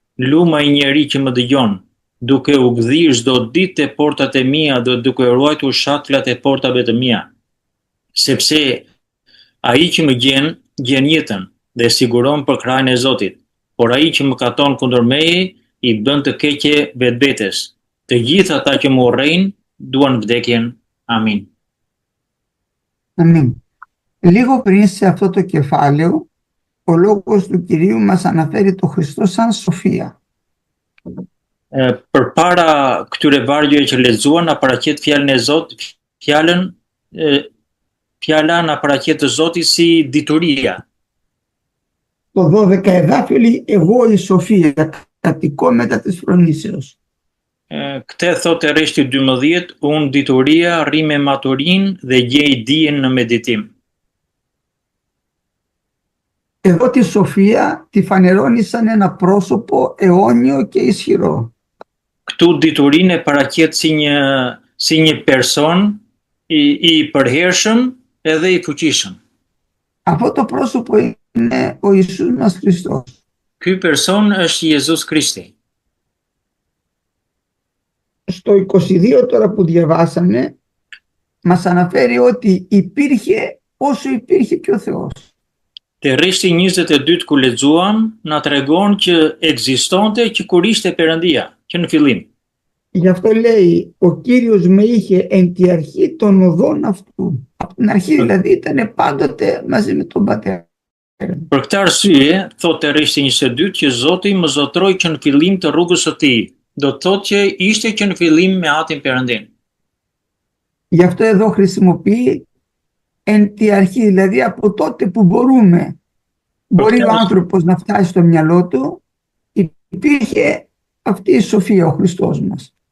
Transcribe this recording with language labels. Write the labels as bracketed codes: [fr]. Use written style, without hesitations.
[sq] Luma i njeri që më dëgjon, duke u gdhir çdo ditë te portat e mia dhe duke ruajtur shatullat e portave të mia. Sepse ai që më gjen jetën dhe siguron për krahën e Zotit, por ai që më katon kundër meje i bën të keqe vetvetes. Të gjithë ata që më urrejnë duan vdekjen. Amin. [el] Αμήν. Λίγο πριν σε αυτό το κεφάλαιο, ο λόγος του Κυρίου μας αναφέρει το Χριστό σαν σοφία. [sq] Përpara këtyre vargjeve që lexuan, na paraqet fjalën e Zotit, fjala na paraqet të Zotit si dituria. [el] Το 12 εδάφιο λέει εγώ η σοφία κατοικώ μετά της φρονήσεως. [sq] Këtë thotë rreshti 12, unë dituria rri me maturinë dhe gjej dijen në meditim. [el] Εδώ τη σοφία τη φανερώνει σαν ένα πρόσωπο αιώνιο και ισχυρό. [sq] Këtu diturinë e paraqet si një person i përhershëm edhe i fuqishëm. [el] Αυτό το πρόσωπο είναι ο Ιησούς μας Χριστός. [sq] Ky person është Jezus Krishti. [el] Στο 22 τώρα που διαβάσαμε μας αναφέρει ότι υπήρχε όσο υπήρχε και ο Θεός. [sq] Te rreshti 22 ku lexuam na tregon që ekzistonte që kur ishte Perëndia, që në fillim. [el] Γι' αυτό λέει ο Κύριος με είχε εν τη αρχή των οδών αυτού. Από την αρχή δηλαδή ήταν πάντοτε μαζί με τον Πατέρα. [sq] Për këtë arsye, thotë rreshti 22 që Zoti më zotroi që në fillim të rrugës së tij. Do të thotë që ishte që në fillim me Atin Perëndin. [el] Γι' αυτό εδώ χρησιμοποιεί εν τη αρχή, δηλαδή από τότε που μπορεί ο άνθρωπος να φτάσει στο μυαλό του, υπήρχε αυτή η σοφία, ο Χριστός μας.